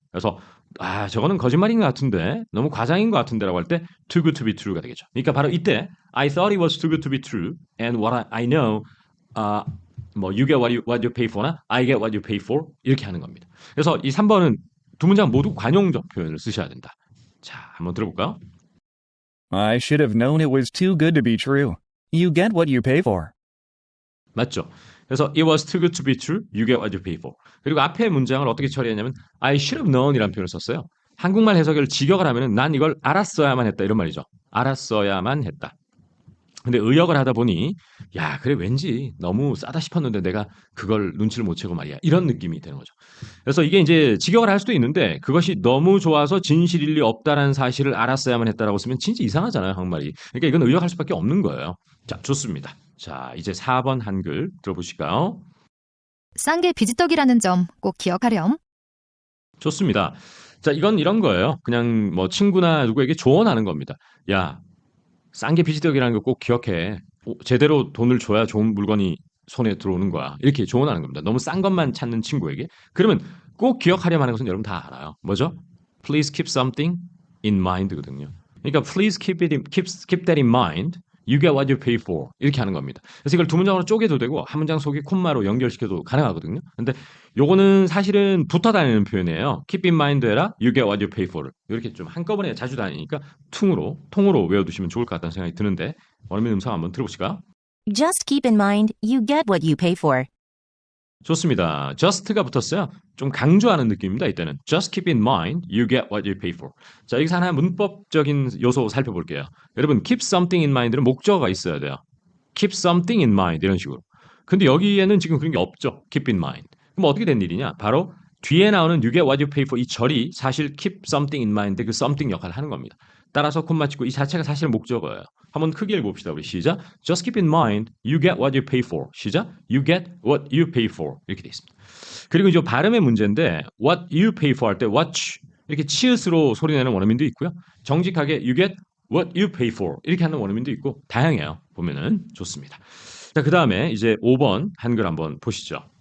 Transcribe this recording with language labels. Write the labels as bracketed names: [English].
[Korean] 그래서 저거는 거짓말인 것 같은데 너무 과장인 것 같은데라고 할 때 [English] too good to be true [Korean] 가 되겠죠. 그러니까 바로 이때 [English] I thought it was too good to be true and what I know you get what you pay for나 I get what you pay for [Korean] 이렇게 하는 겁니다. 그래서 이 3번은 두 문장 모두 관용적 표현을 쓰셔야 된다. 자, 한번 들어볼까요? [English] I should have known it was too good to be true. You get what you pay for. [Korean] 맞죠? 그래서 [English] it was too good to be true. You get what you pay for. [Korean] 그리고 앞에 문장을 어떻게 처리했냐면 [English] I should have known [Korean] 이라는 표현을 썼어요. 한국말 해석을 직역을 하면은 난 이걸 알았어야만 했다 이런 말이죠. 알았어야만 했다. 근데 의역을 하다 보니 그래 왠지 너무 싸다 싶었는데 내가 그걸 눈치를 못 채고 말이야. 이런 느낌이 되는 거죠. 그래서 이게 이제 직역을 할 수도 있는데 그것이 너무 좋아서 진실일 리 없다라는 사실을 알았어야만 했다라고 쓰면 진짜 이상하잖아요. 한국말이. 그러니까 이건 의역할 수밖에 없는 거예요. 자, 좋습니다. 자, 이제 4번 한글 들어보실까요? 싼 게 비지떡이라는 점 꼭 기억하렴. 좋습니다. 자, 이건 이런 거예요. 그냥 뭐 친구나 누구에게 조언하는 겁니다. 야, 싼 게 비지떡이라는 거 꼭 기억해. 제대로 돈을 줘야 좋은 물건이 손에 들어오는 거야. 이렇게 조언하는 겁니다. 너무 싼 것만 찾는 친구에게. 그러면 꼭 기억하렴 하는 것은 여러분 다 알아요. 뭐죠? [English] Please keep something in mind [Korean] 거든요. 그러니까 [English] please keep that in mind. You get what you pay for. [Korean] 이렇게 하는 겁니다. 그래서 이걸 두 문장으로 쪼개도 되고 한 문장 속에 콤마로 연결시켜도 가능하거든요. 근데 요거는 사실은 붙어 다니는 표현이에요. [English] Keep in mind [Korean] 해라. [English] You get what you pay for를. [Korean] 이렇게 좀 한꺼번에 자주 다니니까 통으로 외워두시면 좋을 것 같다는 생각이 드는데 원어민 음성 한번 들어보실까요? [English] Just keep in mind, you get what you pay for. [Korean] 좋습니다. just가 붙었어요. 좀 강조하는 느낌입니다. 이때는 [English] just keep in mind, you get what you pay for. [Korean] 자, 여기서 하나 문법적인 요소 살펴볼게요. 여러분, [English] keep something in mind [Korean] 는 목적어가 있어야 돼요. [English] keep something in mind [Korean] 이런 식으로. 근데 여기에는 지금 그런 게 없죠. [English] keep in mind. [Korean] 그럼 어떻게 된 일이냐? 바로 뒤에 나오는 [English] you get what you pay for [Korean] 이 절이 사실 [English] keep something in mind [Korean] 그 something 역할을 하는 겁니다. 따라서 콤마 찍고 이 자체가 사실 목적어예요. 한번 크게 읽어봅시다. 우리 시작. [English] Just keep in mind you get what you pay for. [Korean] 시작. [English] You get what you pay for. [Korean] 이렇게 돼 있습니다. 그리고 이제 발음의 문제인데 [English] what you pay for [Korean] 할 때 what 이렇게 치읓으로 소리내는 원어민도 있고요. 정직하게 [English] you get what you pay for [Korean] 이렇게 하는 원어민도 있고 다양해요. 보면은 좋습니다. 자, 그 다음에 이제 5번 한글 한번 보시죠.